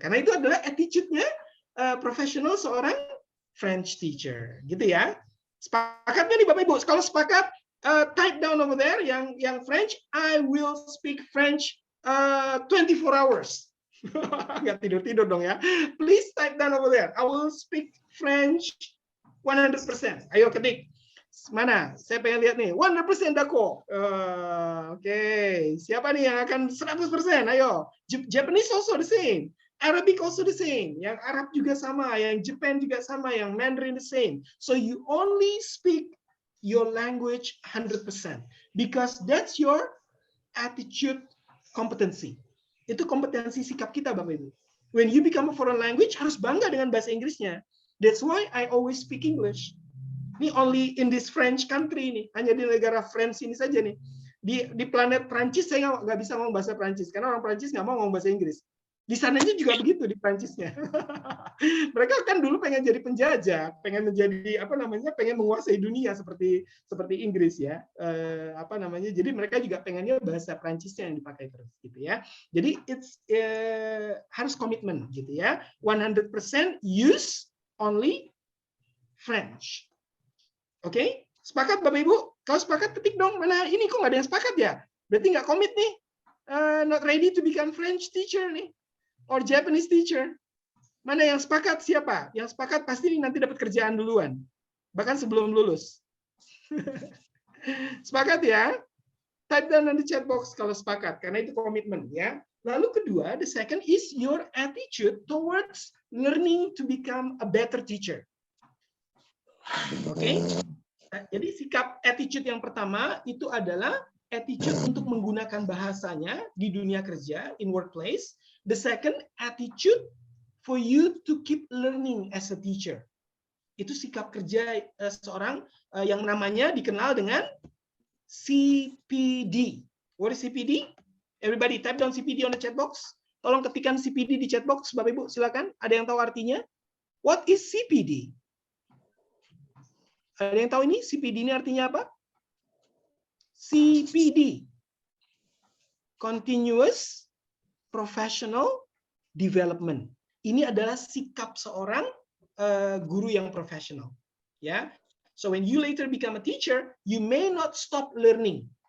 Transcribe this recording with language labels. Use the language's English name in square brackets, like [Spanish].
[Indonesian] Karena itu adalah attitude-nya profesional seorang French teacher. Gitu ya. Sepakatnya nih Bapak Ibu. Kalau sepakat, [English] type down over there yang French, I will speak French 24 hours. [Indonesian] Nggak tidur-tidur dong ya. [English] Please type down over there. I will speak French 100%. [Indonesian] Ayo ketik. Mana? Saya pengen lihat nih. 100% dako. Oke. Siapa nih yang akan 100%? Ayo. [English] Japanese also the same. Arabic also the same. [Indonesian] Yang Arab juga sama. Yang Japan juga sama. Yang Mandarin [English] the same. So you only speak your language 100%. Because that's your attitude competency. [Indonesian] Itu kompetensi sikap kita, Bapak Ibu. [English] When you become a foreign language, [Indonesian] harus bangga dengan bahasa Inggrisnya. [English] That's why I always speak English. [Indonesian] Ini [English] only in this French country [Indonesian] nih, hanya di negara France ini saja nih. Di planet Prancis saya nggak bisa ngomong bahasa Prancis karena orang Prancis nggak mau ngomong bahasa Inggris. Di sananya juga begitu di Prancisnya. Mereka kan dulu pengen jadi penjajah, pengen menjadi pengen menguasai dunia seperti Inggris ya. Jadi mereka juga pengennya bahasa Prancisnya yang dipakai terus gitu ya. Jadi it's harus komitmen gitu ya. [English] 100% use only French. [Indonesian] Oke, sepakat Bapak Ibu? Kalau sepakat ketik dong. Mana ini kok nggak ada yang sepakat ya? Berarti nggak komit nih. [English] Not ready to become French teacher nih, or Japanese teacher. [Indonesian] Mana yang sepakat siapa? Yang sepakat pasti nanti dapat kerjaan duluan, bahkan sebelum lulus. Sepakat ya? Type down di chat box kalau sepakat, karena itu komitmen ya. Lalu kedua, [English] the second is your attitude towards learning to become a better teacher. [Indonesian] Oke, jadi sikap attitude yang pertama itu adalah attitude untuk menggunakan bahasanya di dunia kerja, [English] in workplace. The second, attitude for you to keep learning as a teacher. [Indonesian] Itu sikap kerja seorang yang namanya dikenal dengan CPD. [English] What is CPD? Everybody type down CPD on the chat box. [Indonesian] Tolong ketikkan CPD di chat box, Bapak Ibu, silakan. Ada yang tahu artinya? [English] What is CPD? [Indonesian] Ada yang tahu ini? CPD ini artinya apa? CPD. [English] Continuous Professional Development. [Indonesian] Ini adalah sikap seorang guru yang profesional. Ya. [English] So when you later become a teacher, you may not stop learning.